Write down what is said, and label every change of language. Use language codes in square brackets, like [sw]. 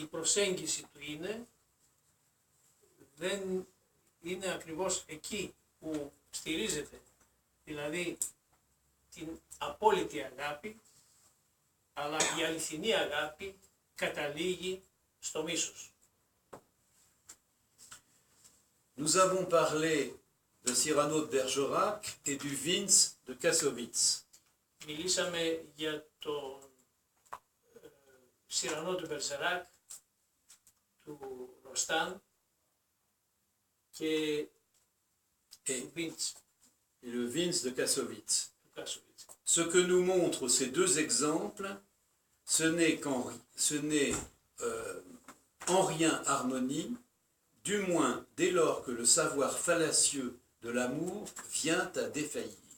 [el] Η προσέγγιση του δεν είναι ακριβώς εκεί που στηρίζεται, δηλαδή την απόλυτη αγάπη, αλλά η αληθινή αγάπη καταλήγει στο μίσος. [fr] Nous avons parlé de Cyrano de Bergerac et du Vins de Kassovitz. [el] Μιλήσαμε για τον Σιρανό του Μπερζεράκ, του Ροστάν και του Βίντς. [fr] Et le Vins de Kassovitz. [el] Του Κάσοβιτς. [fr] Ce que nous montrent ces deux exemples, ce n'est en rien harmonie, du moins dès lors que le savoir fallacieux de l'amour vient à défaillir.